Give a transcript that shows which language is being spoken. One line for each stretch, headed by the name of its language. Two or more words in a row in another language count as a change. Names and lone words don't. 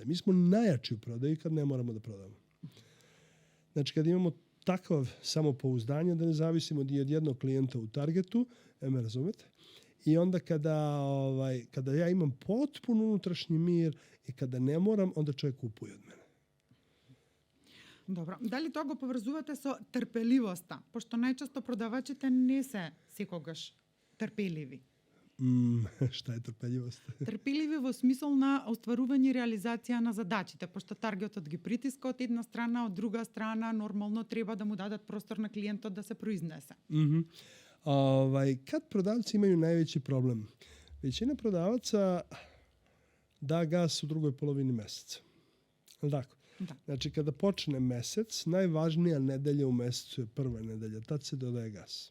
Serbian: Mi smo najjači u prodaji kad ne moramo da prodamo. Znači kad imamo takav samopouzdanje da ne zavisimo ni od jednog klijenta u targetu, me razumete, i onda kada ja imam potpuno unutrašnji mir i kada ne moram, onda čovjek kupuje od mene.
Macedonian: Добро. Дали тоа го поврзувате со трпеливоста? Пошто најчесто продавачите не се секогаш трпеливи.
Serbian: Šta je trpeljivost?
Macedonian: Трпеливи во смисол на остварување и реализација на задачите, пошто таргетот ги притиска од една страна, од друга страна нормално треба да му дадат простор на клиентот да се произнесе.
Serbian: Kad prodavci imaju najveći problem? Većina prodavaca da gas u drugoj polovini meseca. Tako. Da. Znači, kada počne mesec, najvažnija nedelja u mesecu je prva nedelja. Tad se dodaje gas.